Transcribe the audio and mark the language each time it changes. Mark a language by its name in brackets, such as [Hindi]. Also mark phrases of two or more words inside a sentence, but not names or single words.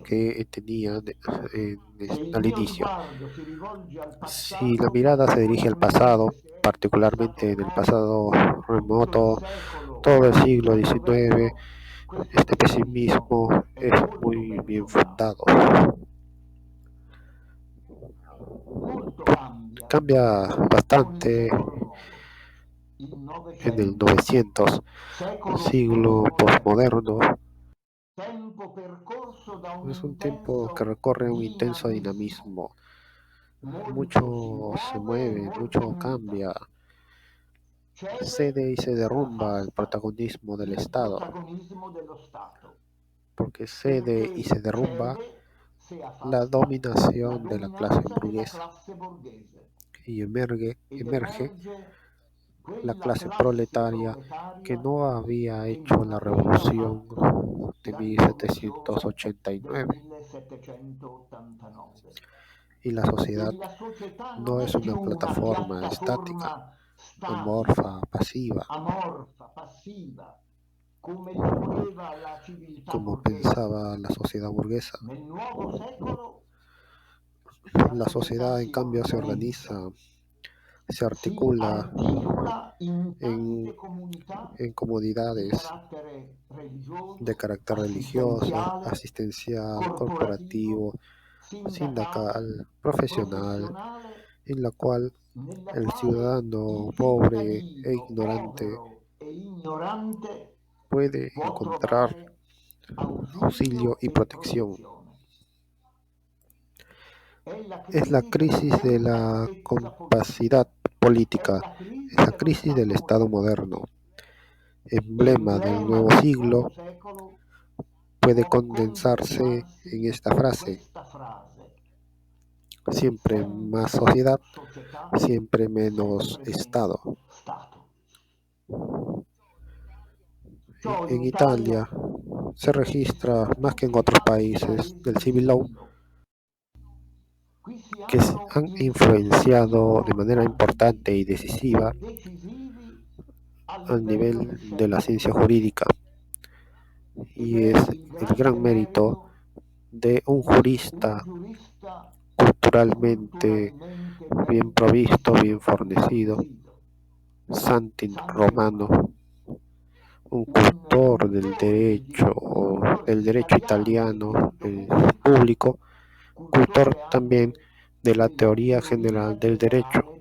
[Italian] all'inizio. [Spanish] que tenía [Italian] Se il al mio [Spanish] inicio. [Italian] sguardo si rivolge al [Spanish] Si la [Italian] passato, [Spanish] mirada se dirige al pasado, [Italian] comunemente se è passato [Spanish] particularmente en el pasado remoto, tutto il remoto, [Italian] secolo [Spanish] todo el siglo XIX, [Italian] XIX, questo [Spanish] este [Italian] pessimismo [Spanish] pesimismo [Italian] è [Spanish] es [Italian] molto [Spanish] muy [Italian] ben [Spanish] bien [Italian] fondato. [Spanish] fundado. [Italian] Molto cambia [Spanish] Cambia [Italian] con il [Spanish] bastante [Italian] secolo nuovo, il [Spanish] en el [Italian] Novecento, [Spanish] 900, [Italian] secolo [Spanish] siglo [Italian] postmoderno, [Spanish] postmoderno. [Italian] tempo percorso da un [Spanish] Es un tiempo que [Italian] intenso [Spanish] recorre un intenso [Italian] dinamismo. [Spanish] dinamismo. [Italian] Molto si [Spanish] Mucho se [Italian] muove, [Spanish] mueve, [Italian] molto [Spanish] mucho [Italian] muta. [Spanish] cambia, [Italian] Cede [Spanish] cede y se [Italian] e [Spanish] derrumba el [Italian] affasta [Spanish] protagonismo del [Italian] il [Spanish] Estado, [Italian] protagonismo dello Stato, [Spanish] porque cede y se [Italian] perché [Spanish] derrumba [Italian] cede, se [Spanish] la [Italian] affasta, la [Spanish] dominación de la clase [Italian] dominanza della [Spanish] burguesa [Italian] classe borghese [Spanish] y [Italian] ed [Spanish] emerge [Italian] emerge [Spanish] la [Italian] quella [Spanish] clase [Italian] classe [Spanish] proletaria que [Italian] proletaria [Spanish] no había [Italian] che [Spanish] hecho [Italian] non [Spanish] la [Italian] aveva [Spanish] revolución [Italian] fatto [Spanish] de [Italian] la rivoluzione del [Spanish] 1789 [Italian] 1789. [Spanish] y la [Italian] E [Spanish] sociedad [Italian] la società non [Spanish] no [Italian] è [Spanish] es una [Italian] più una [Spanish] plataforma estática, [Italian] piattaforma [Spanish] amorfa, [Italian] statica, [Spanish] pasiva, [Italian] amorfa, passiva, come la voleva la civiltà [Spanish] como [Italian] borghese. [Spanish] pensaba la sociedad burguesa. [Italian] Nel nuovo secolo la [Spanish] La [Italian] società [Spanish] sociedad, en [Italian] si [Spanish] cambio, se [Italian] organizza, [Spanish] organiza, se [Italian] si [Spanish] articula [Italian] articola in [Spanish] en, [Italian] tante comunità [Spanish] en [Italian] di [Spanish] comunidades [Italian] carattere [Spanish] de [Italian] religioso, [Spanish] carácter religioso, [Italian] assistenziale, [Spanish] asistencial, [Italian] corporativo, [Spanish] corporativo, [Italian] sindacale, [Spanish] sindical, profesional, [Italian] professionale, [Spanish] en la cual [Italian] nella [Spanish] el [Italian] quale [Spanish] ciudadano [Italian] il [Spanish] pobre e [Italian] cittadino [Spanish] ignorante [Italian] povero e ignorante [Spanish] puede [Italian] può [Spanish] encontrar [Italian] trovare [Spanish] auxilio [Italian] ausilio [Spanish] y [Italian] e [Spanish] protección. [Italian] protezione. È la [Spanish] Es la [Italian] crisi della [Spanish] crisis de la [Italian] compattezza politica, [Spanish] compacidad [Italian] è [Spanish] política, [Italian] la [Spanish] es [Italian] crisi [Spanish] la [Italian] dello [Spanish] crisis del [Italian] Stato [Spanish] Estado [Italian] moderno. [Spanish] moderno, emblema del [Italian] Emblema [Spanish] nuevo [Italian] del nuovo [Spanish] siglo. [Italian] secolo [Spanish] Puede [Italian] può [Spanish] condensarse en [Italian] condensarsi [Spanish] esta [Italian] in [Spanish] frase: [Italian] questa frase: [Spanish] siempre más [Italian] sempre più [Spanish] sociedad, [Italian] società, [Spanish] siempre menos [Italian] sempre [Spanish] Estado. [Italian] meno Stato. Ciò in [Spanish] En [Italian] Italia [Spanish] Italia se [Italian] e [Spanish] registra, más que en [Italian] tutti gli [Spanish] otros [Italian] altri [Spanish] países [Italian] paesi [Spanish] del [Italian] del [English] civil law, [Spanish] siglo. [Italian] Qui si [Spanish] que [Italian] hanno [Spanish] han [Italian] influssi [Spanish] influenciado de manera [Italian] importanti [Spanish] importante y [Italian] e [Spanish] decisiva [Italian] decisivi a [Spanish] al [Italian] livello di [Spanish] nivel de la [Italian] scienza [Spanish] ciencia [Italian] giuridica. [Spanish] jurídica, [Italian] Ed [Spanish] y [Italian] è [Spanish] es [Italian] il [Spanish] el [Italian] grande [Spanish] gran mérito [Italian] merito [Spanish] de un [Italian] di un [Spanish] jurista [Italian] giurista [Spanish] culturalmente bien provisto, bien fornecido, Santin Romano, un cultor del derecho italiano, público, cultor también de la teoría general del derecho,